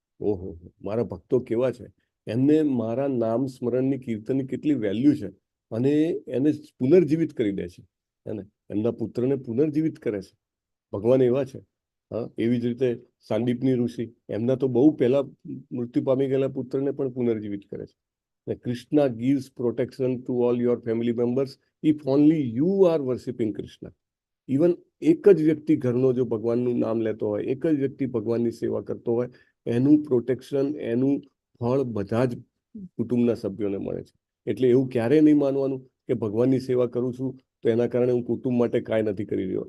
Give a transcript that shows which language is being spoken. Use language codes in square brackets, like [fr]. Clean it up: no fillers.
[gu] ઓહો, મારા ભક્તો કેવા છે, એમને મારા નામ સ્મરણની, કીર્તનની કેટલી વેલ્યુ છે. અને એને પુનર્જીવિત કરી દે છે. એમના પુત્રને પુનર્જીવિત કરે છે. ભગવાન એવા છે. હા, એવી જ રીતે સાંદીપની ઋષિ, એમના તો બહુ પહેલા મૃત્યુ પામી ગયેલા પુત્રને પણ પુનર્જીવિત કરે છે. [en] Krishna gives protection to all your family members if only you are worshipping Krishna. [gu] Even એક જ વ્યક્તિ ઘરનો જો ભગવાનનું નામ લેતો હોય, એક જ વ્યક્તિ ભગવાનની સેવા કરતો હોય, એનું પ્રોટેક્શન, એનું ફળ બધા જ કુટુંબના સભ્યોને મળે છે. એટલે એવું ક્યારેય નહીં માનવાનું કે ભગવાનની સેવા કરું છું તો એના કારણે હું કુટુંબ માટે કાંઈ નથી કરી રહ્યો.